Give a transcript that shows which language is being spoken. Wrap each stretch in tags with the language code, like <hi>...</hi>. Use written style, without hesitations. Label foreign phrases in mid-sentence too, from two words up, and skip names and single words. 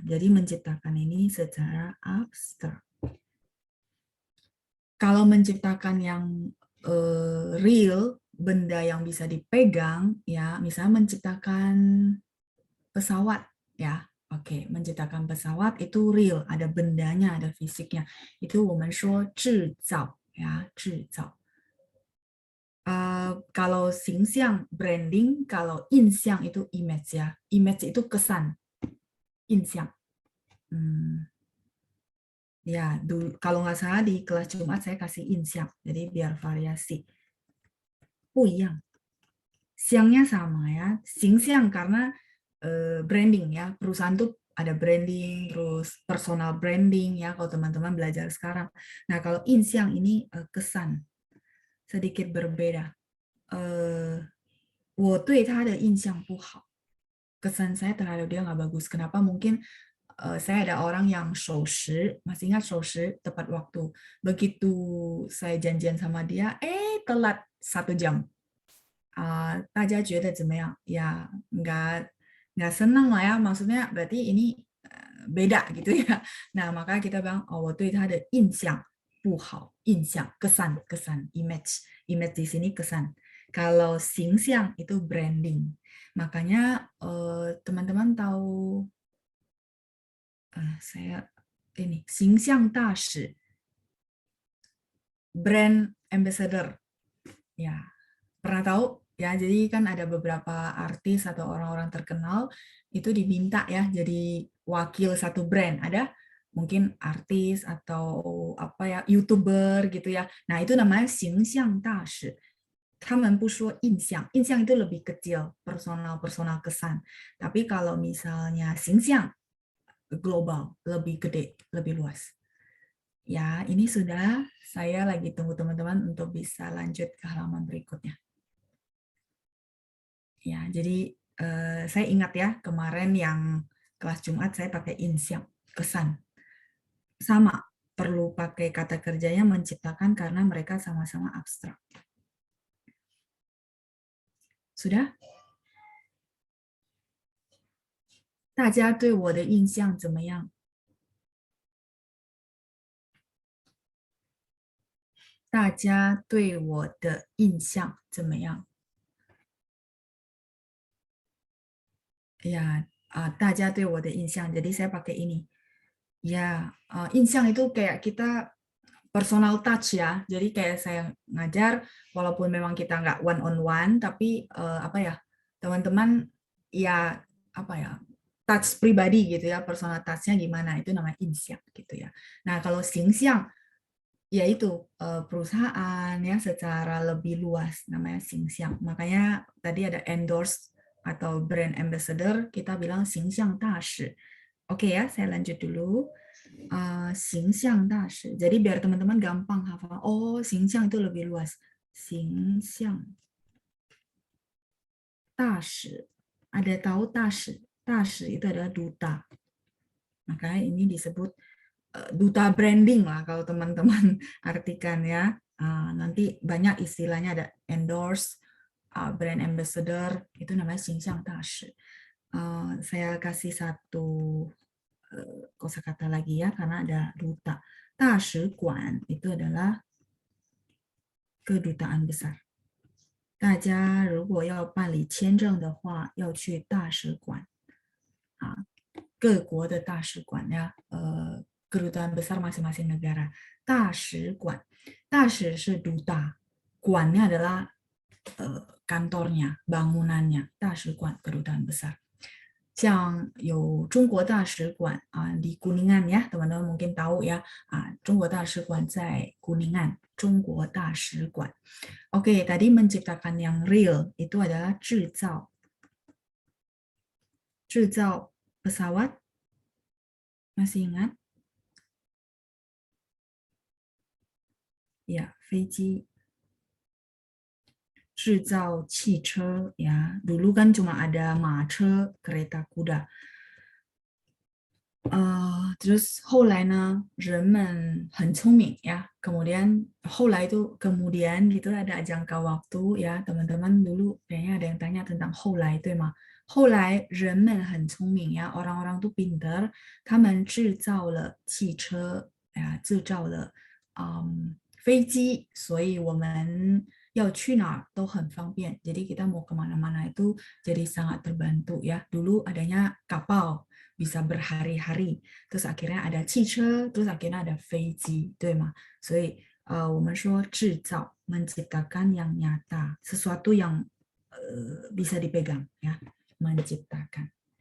<id>Jadi menciptakan ini secara abstrak. Kalau menciptakan yang real, benda yang bisa dipegang, ya misalnya menciptakan pesawat, ya. Oke, menciptakan pesawat itu real, ada bendanya, ada fisiknya.</id> <zh>Itu 我们说制造 ya, 制造.</zh> <id>Kalau 形象 branding, kalau 印象 itu image ya. Image itu kesan.</id> <zh>印象.</zh> <id>Ya, dulu, kalau nggak salah di kelas Jumat saya kasih 印象, jadi biar variasi.</id> <zh>不一样.</zh> <id>Siangnya sama ya. 形象 karena branding ya, perusahaan tuh ada branding, terus personal branding ya kalau teman-teman belajar sekarang. Nah kalau 印象 ini kesan, sedikit berbeda.</id> <zh>我对他的印象不好.</zh> <id>Kesan saya terhadap dia nggak bagus. Kenapa? Mungkin saya ada orang yang 守时, masih ingat 守时, tepat waktu. Begitu saya janjian sama dia, telat. 1 jam.</id> <zh>大家觉得怎么样?</zh> <id>Ya, nggak senang lah ya, maksudnya berarti ini beda gitu ya. Nah, maka kita bilang,</id> <zh>我对他的印象不好，印象</zh> <id>kesan image di sini kesan. Kalau 形象 itu branding. Makanya teman-teman tahu saya ini</id> <zh>形象大使</zh> <en>brand ambassador.</en> <id>Ya, pernah tahu? Ya, jadi kan ada beberapa artis atau orang-orang terkenal itu diminta ya jadi wakil satu brand. Ada mungkin artis atau apa ya YouTuber gitu ya. Nah, itu namanya</id> <zh>形象大使. 他们不说印象，印象</zh> <id>itu lebih kecil, personal kesan. Tapi kalau misalnya 形象 global, lebih gede, lebih luas. Ya, ini sudah. Saya lagi tunggu teman-teman untuk bisa lanjut ke halaman berikutnya. Ya, jadi saya ingat ya kemarin yang kelas Jumat saya pakai insiang, kesan. Sama, perlu pakai kata kerjanya menciptakan karena mereka sama-sama abstrak. Sudah?</id> <zh>大家对我的印象怎么样? 大家对我的印象怎么样? Ya, 大家对我的印象.</zh> <id>Jadi saya pakai ini. Ya, 印象 itu kayak kita personal touch ya. Jadi kayak saya ngajar, walaupun memang kita nggak</id> <en>one on one,</en> <id>tapi apa ya, teman-teman ya apa ya, touch pribadi gitu ya,</id> <en>personal touch-</en> <id>nya gimana, itu namanya 印象 gitu ya. Nah, kalau 形象 yaitu perusahaan ya secara lebih luas namanya 形象. Makanya tadi ada endorse atau</id> <en>brand ambassador,</en> <id>kita bilang</id> <zh>形象大使.</zh> <id>Oke ya, saya lanjut dulu.</id> <zh>形象大使.</zh> <id>Jadi biar teman-teman gampang hafal. Oh, 形象 itu lebih luas.</id> <zh>形象大使.</zh> <id>Ada tahu 大使? 大使 itu adalah duta. Makanya ini disebut duta branding lah kalau teman-teman artikan ya. Nanti banyak istilahnya, ada endorse,</id> <en>brand ambassador,</en> <id>itu namanya</id> <zh>形象大使.</zh> <id>Saya kasih satu kosakata lagi ya, karena ada duta. 大使馆 itu adalah kedutaan besar.</id> <zh>大家如果要办理签证的话，要去大使馆。各国的大使馆</zh> <id>ya, kedutaan besar masing-masing negara.</id> <zh>大使馆. 大使 是 duta.</zh> <id>馆nya adalah kantornya, bangunannya. 大使馆 kedutaan besar.</id> <zh>像有中国大使馆</zh> <id>di Kuningan ya, teman-teman mungkin tahu ya.</id> <zh>中国大使馆在 Kuningan, 中国大使馆.</zh> <id>Oke, tadi menciptakan yang real itu adalah 制造. 制造 pesawat, masih ingat? Ya,</id> <zh>飞机. 制造汽车 ya.</zh> <id>Dulu kan cuma ada 马车, kereta kuda. Terus</id> <zh>后来呢, 人们很聪明</zh> <id>ya. Kemudian 后来 itu kemudian gitu ada jangka waktu ya. Teman-teman dulu kayaknya ada yang tanya tentang</id> <zh>后来对吗? 后来人们很聪明 ya.</zh> <id>Orang-orang tuh pintar.</id> <zh>他们制造了汽车 ya, 制造了飞机, 所以我们要去哪儿都很方便.</zh> <id>Jadi kita mau kemana-mana itu jadi sangat terbantu ya. Dulu adanya kapal, bisa berhari-hari. Terus akhirnya ada 汽车, terus akhirnya ada</id> <zh>飞机, 对吗? 所以我们说制造,</zh> <id>menciptakan yang nyata, sesuatu yang bisa dipegang ya, menciptakan.</id>